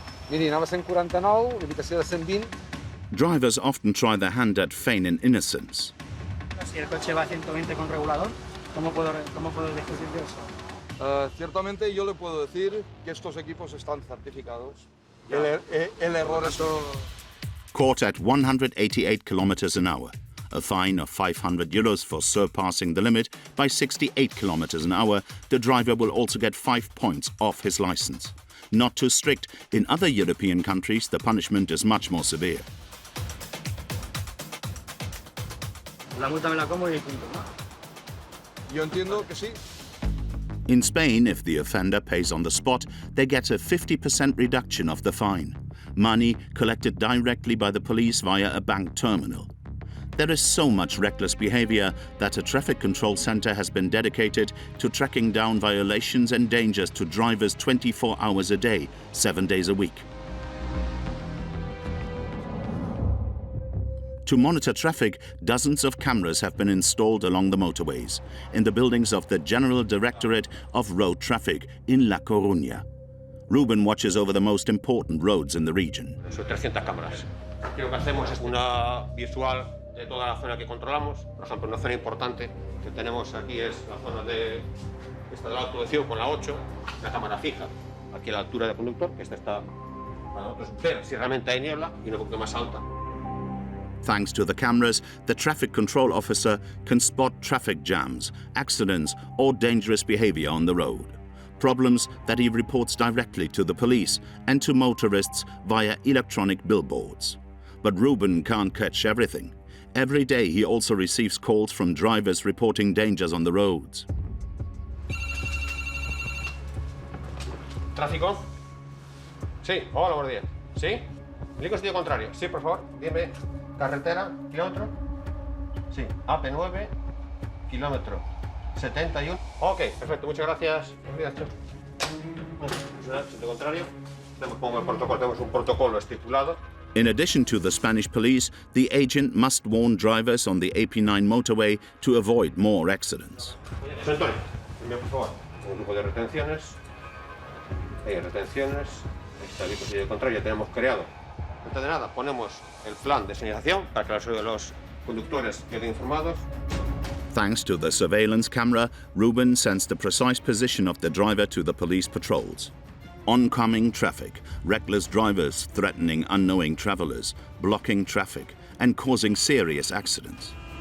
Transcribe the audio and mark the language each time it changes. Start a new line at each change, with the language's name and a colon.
Catalan: Miri, anava a 149, limitació de 120.
English: Drivers often try their hand at feigning innocence.
Spanish: Si el coche va a 120 con regulador, ¿cómo puedo discutir de eso? Ciertamente yo le puedo decir que estos equipos están certificados. El error es...
English: Caught at 188 kilometers an hour. A fine of 500 euros for surpassing the limit by 68 kilometers an hour, the driver will also get 5 points off his license. Not too strict. In other European countries, the punishment is much more severe.
Spanish: La multa me la como y punto, ¿no? Yo entiendo que sí.
English: In Spain, if the offender pays on the spot, they get a 50% reduction of the fine. Money collected directly by the police via a bank terminal. There is so much reckless behavior that a traffic control center has been dedicated to tracking down violations and dangers to drivers 24 hours a day, 7 days a week. To monitor traffic, dozens of cameras have been installed along the motorways, in the buildings of the General Directorate of Road Traffic in La Coruña. Ruben watches over the most important roads in the region.
Spanish: Son 300 cámaras. Aquí lo que hacemos es una visual de toda la zona que controlamos. Por ejemplo, una zona importante que tenemos aquí es la zona de esta de la autodeción con la 8, la cámara fija. Aquí a la altura del conductor, que esta está para nosotros ver si realmente hay niebla y una poquito más alta.
English: Thanks to the cameras, the traffic control officer can spot traffic jams, accidents, or dangerous behavior on the road. Problems that he reports directly to the police and to motorists via electronic billboards. But Ruben can't catch everything. Every day he also receives calls from drivers reporting dangers on the roads.
Spanish: ¿Tráfico? Sí, hola, buenos días. ¿Sí? Indico sentido contrario. Sí, por favor, dime. Carretera, kilómetro. Sí, AP9, kilómetro 71. Ok, perfecto, muchas gracias. Buenos días, chao. Sentido contrario. Pongo el protocolo, tenemos un protocolo estipulado.
English: In addition to the Spanish police, the agent must warn drivers on the AP9 motorway to avoid more accidents.
Spanish: Antonio, dime, por favor, un grupo de retenciones. Hay retenciones. Está el sentido contrario, ya tenemos creado. Antes de nada, ponemos el plan de señalización para que los conductores queden informados.
English: Thanks to the surveillance camera, Ruben sends the precise position of the driver to the police patrols. Oncoming traffic, reckless drivers threatening unknowing travelers, blocking traffic, and causing serious accidents.